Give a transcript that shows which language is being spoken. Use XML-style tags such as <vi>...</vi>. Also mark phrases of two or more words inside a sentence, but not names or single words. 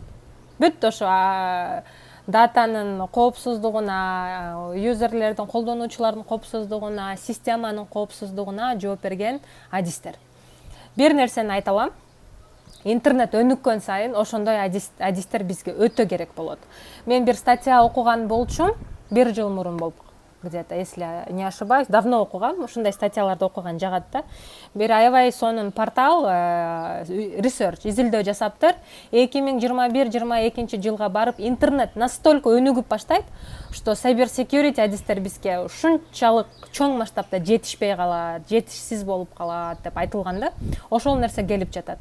<ky>Бүт ошо датанын коопсуздугуна, юзерлердин, колдонуучулардын коопсуздугуна, системанын коопсуздугуна жооп берген адистер. Бир нерсени айта алам. Интернет өнүккөн сайын ошондой адистер бизге өтө керек болот. Мен бир статья окуган болчумун, 1 жыл мурун болуп,</ky> <ru>где-то, если не ошибаюсь, давно</ru> <ky>окугам, ушундай статьяларды окуган жагат да. Бир аябай сонун портал research, изилдөө жасаптыр. 2021-22 жылга барып интернет настолько өнүгүп баштайт, что</ky> <en>cyber security</en> <ky>адистер бизге ушунчалык чоң масштабта жетишпей калат, жетишсиз болуп калат деп айтылганда, ошол нерсе келип жатат.</ky>